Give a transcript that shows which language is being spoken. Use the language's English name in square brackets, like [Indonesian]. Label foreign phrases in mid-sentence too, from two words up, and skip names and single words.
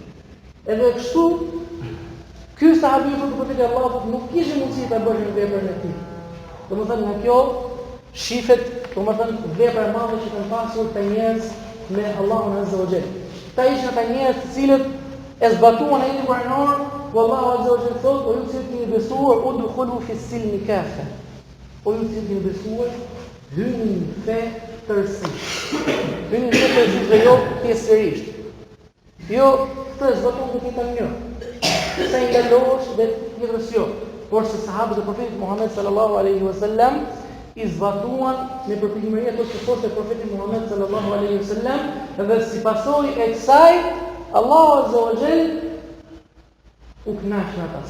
[Albanian] Edhe kështu ky sahabi i profetit Allahut nuk kishte mundësi ta bëjë veprën e tij. Domethënë nga kjo shifet, domethënë vepra e madhe që kanë pasur të njerëz me Allahun [Arabic] عز وجل. [Albanian] Ata ishin ata njerëz të cilët e zbatuan ajetin kuranor, [Arabic] والله عز وجل [Albanian] thot, o ju që jeni besuar, [Arabic] ادخلوا في السلم كافة. [Albanian] O ju që jeni besuar, hyni në fe tërësisht. Hyni në fe tërësisht dhe jo pjesërisht. Jo të zbatuan të këtë një. Sa i ndalosh dhe tjetërës jo. Por se sahabët e profetit Muhammed [Arabic] صلى الله عليه وسلم [Albanian] i zbatuan me përpikëmëri ato që thoshte profeti Muhammed [Arabic] صلى الله عليه وسلم, [Albanian] dhe si pasojë e kësaj Allahu [Arabic] عز وجل [Albanian] u kënaq me ata.